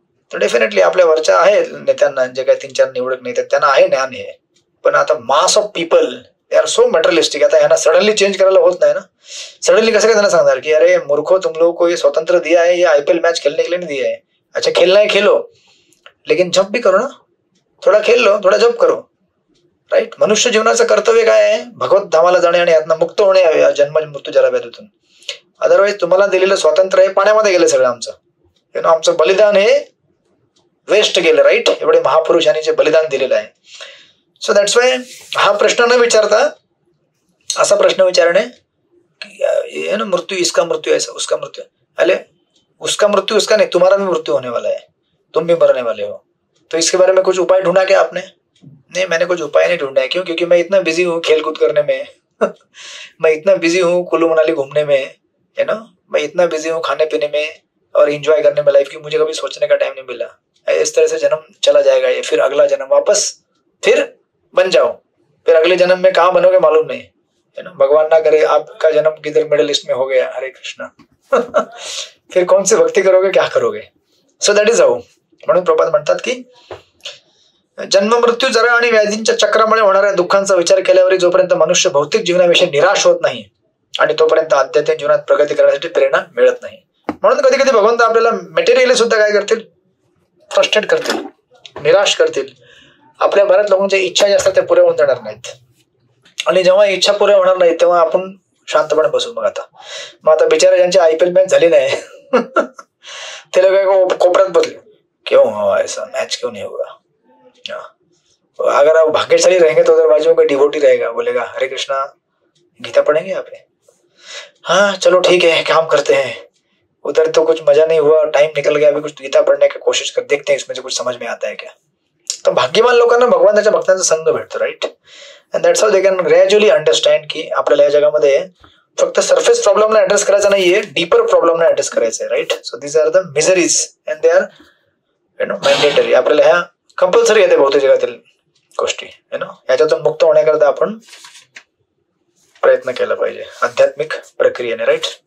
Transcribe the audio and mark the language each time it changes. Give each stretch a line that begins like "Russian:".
Marathi: तर डेफिनेटली आपल्या वरच्या आहेत नेत्यांना, जे काही 3-4 निवडक नेते त्यांना आहे ज्ञान हे. पण आता
English: Mass of people they are so materialistic.
Marathi: आता यांना सडनली चेंज करायला होत नाही ना. सडनली कसं काय त्यांना सांगणार की अरे मूर्खो,
Hindi: तुम लोगों को ये स्वतंत्र दिया है, ये IPL मैच खेलने के लिए नहीं दिया है. अच्छा खेलना है खेलो, लेकिन जब भी करो ना, थोडा खेल लो, थोडा जब करो.
English: Right.
Marathi: मनुष्य जीवनाचं कर्तव्य काय आहे, भगवत धामाला जाणे आणि यातनं मुक्त होणे, जन्म मृत्यू जरा व्याधीतून. अदरवाईज तुम्हाला दिलेलं स्वातंत्र्य हे पाण्यामध्ये गेलं सगळं. आमचं बलिदान हे वेस्ट गेलं. राईट. एवढे महापुरुषांनी जे बलिदान दिलेलं आहे. सो दॅट्स वाय हा प्रश्न न विचारता असा प्रश्न विचारणे मृत्यू,
Hindi: इसका मृत्यू ऐसा, उसका मृत्यू. अरे उसका मृत्यू उसका नहीं, तुम्हारा भी मृत्यू होने वाला है, तुम भी मरने वाले हो. तो इसके बारे में कुछ उपाय ढूंढा क्या आपने. नहीं, मैंने कुछ उपाय नहीं ढूंढा है. क्यों? क्योंकि मैं इतना बिजी हूँ खेलकूद करने में. मैं इतना बिजी हूँ कुल्लू मनाली घूमने में, मैं इतना बिजी हूँ खाने पीने में और एंजॉय करने में लाइफ की, मुझे कभी सोचने का टाइम नहीं मिला. इस तरह से जन्म चला जाएगा ये, फिर अगला जन्म वापस फिर बन जाओ, फिर अगले जन्म में कहाँ बनोगे मालूम नहीं. भगवान ना करे आपका जन्म किधर मिडिल ईस्ट में हो गया. हरे कृष्णा. फिर कौन सी भक्ती करोगे, क्या करोगे.
English: So that is how.
Marathi: म्हणून प्रभुपाद म्हणतात की जन्म मृत्यू जरा आणि व्याधींच्या चक्रामुळे होणाऱ्या दुःखांचा विचार केल्यावर जोपर्यंत मनुष्य भौतिक जीवनाविषयी निराश होत नाही आणि तोपर्यंत आध्यात्मिक जीवनात प्रगती करण्यासाठी प्रेरणा मिळत नाही. म्हणून कधी कधी भगवंत आपल्याला मटेरियली सुद्धा काय करतील, फ्रस्ट्रेट करतील, निराश करतील. आपल्या बऱ्याच लोकांच्या इच्छा ज्या असतात त्या पुऱ्या होऊन जाणार नाहीत. आणि जेव्हा इच्छा पुऱ्या होणार नाही तेव्हा आपण शांतपणे बसू. मग आता बिचारे ज्यांची IPL मॅच झाली नाही ते लोक कोपऱ्यात बसले,
Hindi: क्यों हुआ ऐसा, मैच क्यों नहीं हुआ. अगर आप भाग्यशाली रहेंगे तो उधर बाजू में कोई डिवोटी रहेगा, बोलेगा हरे कृष्णा गीता पढ़ेंगे यहाँ पे. हाँ चलो ठीक है, काम करते हैं. उधर तो कुछ मजा नहीं हुआ, टाइम निकल गया, अभी कुछ गीता पढ़ने की कोशिश कर देखते हैं, इसमें से कुछ समझ में आता है क्या.
Marathi: तर भाग्यवान लोकांना भगवानाच्या भक्तांचा संघ भेटतो. Right.
English: and that's how they can gradually understand
Marathi: की आपल्याला या जगामध्ये फक्त सरफेस प्रॉब्लेमला ऍड्रेस करायचा नाहीये, डीपर प्रॉब्लेमला ऍड्रेस करायचं आहे. Right.
English: So these are the miseries and they are mandatory.
Marathi: आपल्याला ह्या कंपल्सरी येते भौतिक जगातील गोष्टी. याच्यातून मुक्त होण्याकरता आपण प्रयत्न केला पाहिजे आध्यात्मिक प्रक्रियेने. राईट.